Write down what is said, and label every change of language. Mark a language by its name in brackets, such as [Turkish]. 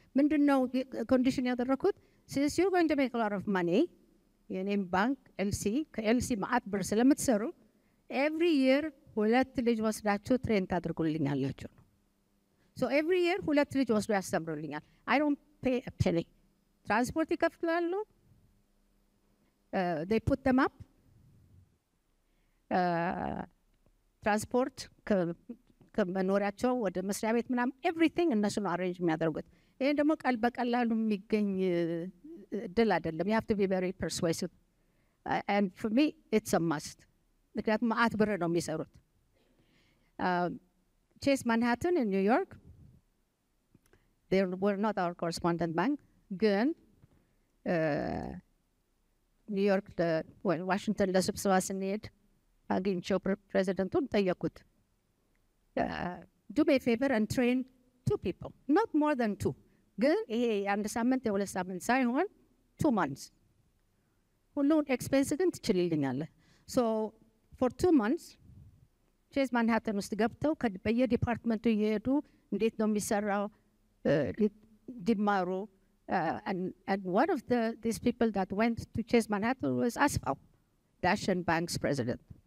[Amharic] ምንድነው condition ያደረኩት? [English] Since you're going to make a lot of money, [Amharic] የኔም ባንክ ኤልሲ ከኤልሲ ማአት ብር ስለምትሰሩ every year 2 ልጅ ወስዳችሁ ትሬን ታድርጉልኛላችሁ። So every year 2 ልጅ ወስዶ ያስተምሩልኛል። [English] I don't pay a penny. [Amharic] ትራንስፖርት ይከፍላሉ። [English] They put them up. [Amharic] ትራንስፖርት ከመኖሪያቸው ወደ መስሪያ ቤት ምናምን everything እነሱ ነው አሬንጅ የሚያደርጉት። ይሄን ደግሞ በቀላሉ የሚገኝ ድል አይደለም። [English] You have to be very persuasive. And for me it's a must. [Amharic] ምክንያቱም ማአት ብር ነው የሚሰሩት። [English] Chase Manhattan in New York, they were not our correspondent bank. [Amharic] ግን ኒው ዮርክ ዋሽንግተን ለስብሰባ ስንሄድ አግኝቼው ፕሬዚደንቱን ጠየቁት። [English] Do me a favor and train 2 people, not more than 2. [Amharic] ግን ይሄ የአንድ ሳምንት የሁለት ሳምንት ሳይሆን 2 months ሁሉን ኤክስፔንስ ግን ትችልልኛለህ። So for 2 months ቼዝ ማንሃተን ውስጥ ገብተው በየዲፓርትመንቱ እየሄዱ እንዴት ነው የሚሰራው እንዲማሩ። [English] And one of these people that went to Chase Manhattan was Asfaw, Dashan Bank's president.